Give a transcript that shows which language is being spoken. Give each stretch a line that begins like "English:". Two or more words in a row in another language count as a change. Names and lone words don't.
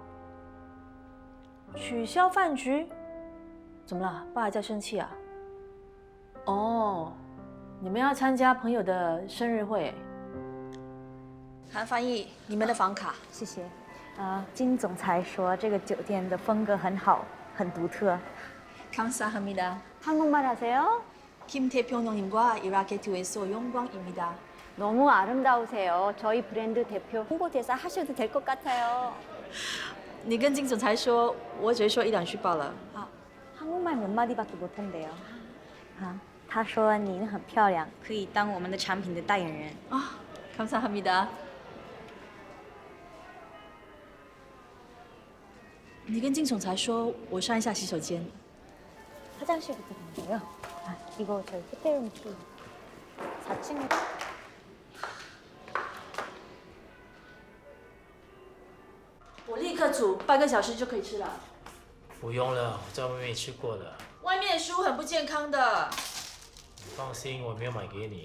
Chinese: 取消饭局？怎么了？爸还在生气啊？哦，你们要参加朋友的生日会？韩翻译，你们的房卡，谢谢。金总裁说这个酒店的风格很好，很独特。
Korean: 감사합니다. 한국말 하세요? 김 대표님과 이라케트에서 영광입니다. 너무 아름다우세요. 저희 브랜드 대표 홍보대사 하셔도 될 것 같아요.
Chinese: 你跟金总裁说，我只会说一两句罢了。
Korean: 한국말 몇 마디밖에 못한대요.
Chinese: 他说您很漂亮，可以当我们的产品的代言人。
Korean: 감사합니다.
Chinese: 你跟金总裁说，我上一下洗手间。
Korean: 화장실부터 간대요. 이거 저희 호텔룸 키 4층에.
Chinese: 我立刻煮，半个小时就可以吃了。不用了，我在外面吃过了。外面的食物很不健康的。你放心，我没有买给你。